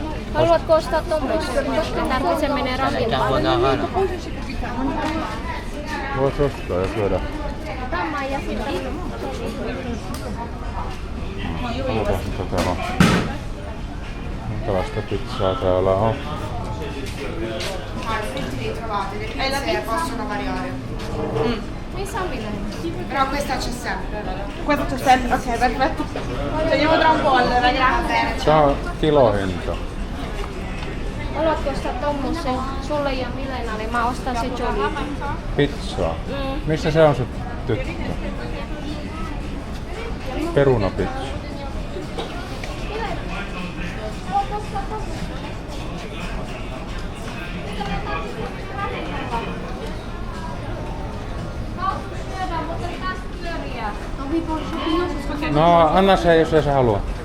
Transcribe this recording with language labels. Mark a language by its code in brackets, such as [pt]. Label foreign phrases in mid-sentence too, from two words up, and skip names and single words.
[fi] Haluatko ostaa tommoista? Koska se menee ravintolaan. Vois ostaa ja syödä. Tämä ja sitten. Katsotaan mitä täällä on. Minkälaista pizzaa täällä on. [it] E la pizza possono variare. [fi] Missä on Milena? [it] Però questa c'è sempre. Questo c'è sempre, ok, perfetto. Vediamo tra un po' allora, grazie. [fi] Tää on kilohinta. Haluatko ostaa tommosen sulle ja Milenalle? Mä ostan se Jolly. Pizzaa. Missä se on se tyttö? Perunapizza. No, anna se, jos ei se halua.